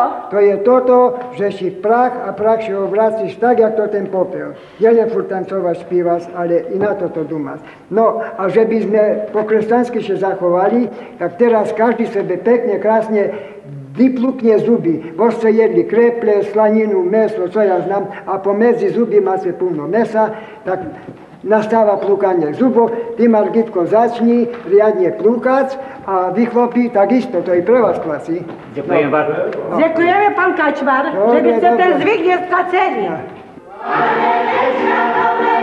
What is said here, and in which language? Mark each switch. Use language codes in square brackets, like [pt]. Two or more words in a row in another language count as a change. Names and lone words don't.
[sk] To je toto, že si prach a prach si obracíš tak, jak to ten popel. Nie len furt tancovať, spívať, ale i na toto dumať. No a že by sme po kresťansky sa zachovali, tak teraz každý sebe pekne, krásne vyplukne zuby. Bo ste jedli kreple, slaninu, meso, co ja znam, a pomedzi zuby máte plno mesa, tak nastáva plúkanie zubov, ty Margitko začni riadne plúkať a vy chlopí takisto, to je pre vás klasy. Ďakujem vám. Ďakujeme, pán Kačmar, že by ste ten zvyk nestraceli.